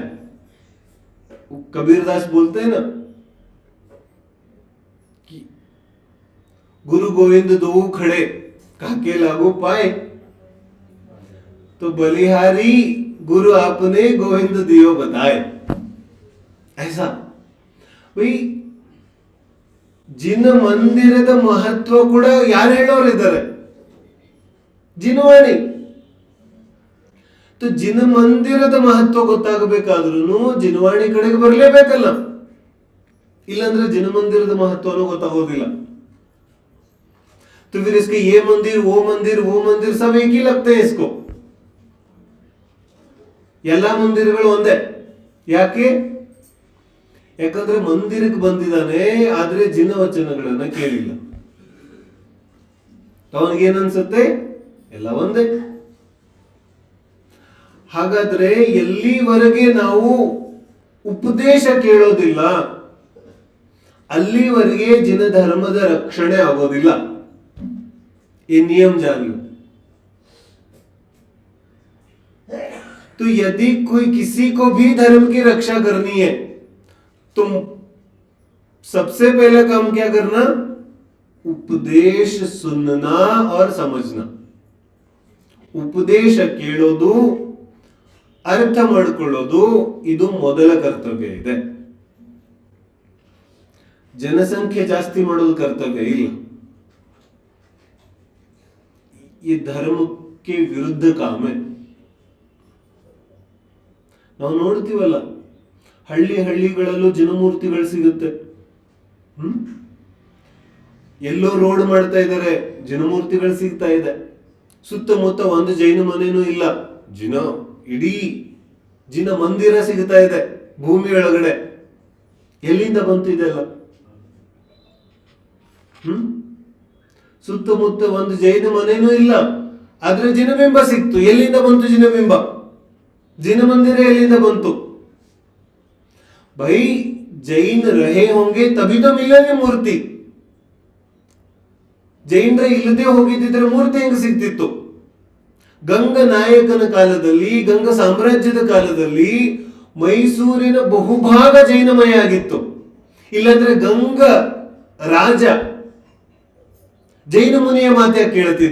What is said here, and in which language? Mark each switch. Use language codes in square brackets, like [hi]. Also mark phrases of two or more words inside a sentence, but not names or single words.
[hi] कबीरदास बोलते हैं ना कि गुरु गोविंद दो खड़े काके लागू पाए, तो बलिहारी गुरु आपने गोविंद दियो बताए. ऐसा भाई [kn] ಜಿನ ಮಂದಿರದ ಮಹತ್ವ ಕೂಡ ಯಾರು ಹೇಳೋರಿದ್ದಾರೆ? ಜಿನವಾಣಿ. ಜಿನ ಮಂದಿರದ ಮಹತ್ವ ಗೊತ್ತಾಗಬೇಕಾದ್ರೂ ಜಿನವಾಣಿ ಕಡೆಗೆ ಬರಲೇಬೇಕಲ್ಲ. ಇಲ್ಲಾಂದ್ರೆ ಜನಮಂದಿರದ ಮಹತ್ವನೂ ಗೊತ್ತಾಗೋದಿಲ್ಲ. [hi] तो फिर इसके ये मंदिर वो मंदिर सब एक ही लगते हैं इसको. [kn] ಎಲ್ಲಾ ಮಂದಿರಗಳು ಒಂದೇ. ಯಾಕೆ? ಯಾಕಂದ್ರೆ ಮಂದಿರಕ್ಕೆ ಬಂದಿದ್ದಾನೆ, ಆದ್ರೆ ಜಿನ ವಚನಗಳನ್ನ ಕೇಳಿಲ್ಲ. ಅವನಿಗೇನನ್ಸುತ್ತೆ? ಎಲ್ಲ ಒಂದೇ. ಹಾಗಾದ್ರೆ ಎಲ್ಲಿವರೆಗೆ ನಾವು ಉಪದೇಶ ಕೇಳೋದಿಲ್ಲ ಅಲ್ಲಿವರೆಗೆ ಜಿನ ಧರ್ಮದ ರಕ್ಷಣೆ ಆಗೋದಿಲ್ಲ. [hi] ये नियम जान लो. तो यदि कोई किसी को भी धर्म की रक्षा करनी है, तुम सबसे पहले काम क्या करना? उपदेश सुनना और समझना. [kn] ಉಪದೇಶ ಕೇಳೋದು, ಅರ್ಥ ಮಾಡಿಕೊಳ್ಳೋದು, ಇದು ಮೊದಲ ಕರ್ತವ್ಯ ಇದೆ. ಜನಸಂಖ್ಯೆ ಜಾಸ್ತಿ ಮಾಡೋದು ಕರ್ತವ್ಯ ಇಲ್ಲ. [hi] ये धर्म के विरुद्ध काम है. [kn] ನಾವು ನೋಡ್ತೀವಲ್ಲ, ಹಳ್ಳಿಗಳಲ್ಲೂ ಜನಮೂರ್ತಿಗಳು ಸಿಗುತ್ತೆ. ಎಲ್ಲೋ ರೋಡ್ ಮಾಡ್ತಾ ಇದ್ದಾರೆ, ಜನಮೂರ್ತಿಗಳು ಸಿಗ್ತಾ ಇದೆ. ಸುತ್ತಮುತ್ತ ಒಂದು ಜೈನ ಮನೇನೂ ಇಲ್ಲ, ಇಡೀ ಜಿನ ಮಂದಿರ ಸಿಗ್ತಾ ಇದೆ ಭೂಮಿ ಒಳಗಡೆ. ಎಲ್ಲಿಂದ ಬಂತು ಇದೆಲ್ಲ? ಸುತ್ತಮುತ್ತ ಒಂದು ಜೈನ ಮನೇನೂ ಇಲ್ಲ, ಆದ್ರೆ ಜಿನಬಿಂಬ ಸಿಕ್ತು. ಎಲ್ಲಿಂದ ಬಂತು ಜಿನಬಿಂಬ? ಜಿನ ಮಂದಿರ ಎಲ್ಲಿಂದ ಬಂತು? [hi] भाई जैन रहे होंगे तभी तो मिलेंगे मूर्ति. [kn] ಜೈನರ ಇಲ್ಲದೆ ಹೋಗಿದ್ದರೆ ಮೂರ್ತಿ ಹೆಂಗ ಸಿಗ್ತಿತ್ತು? ಗಂಗ ನಾಯಕನ ಕಾಲದಲ್ಲಿ, ಗಂಗ ಸಾಮ್ರಾಜ್ಯದ ಕಾಲದಲ್ಲಿ ಮೈಸೂರಿನ ಬಹುಭಾಗ ಜೈನಮಯ ಆಗಿತ್ತು. ಇಲ್ಲಾಂದ್ರೆ ಗಂಗ ರಾಜ ಜೈನ ಮುನಿಯ ಮಾತೆ ಕೇಳ್ತಿದ್ದ.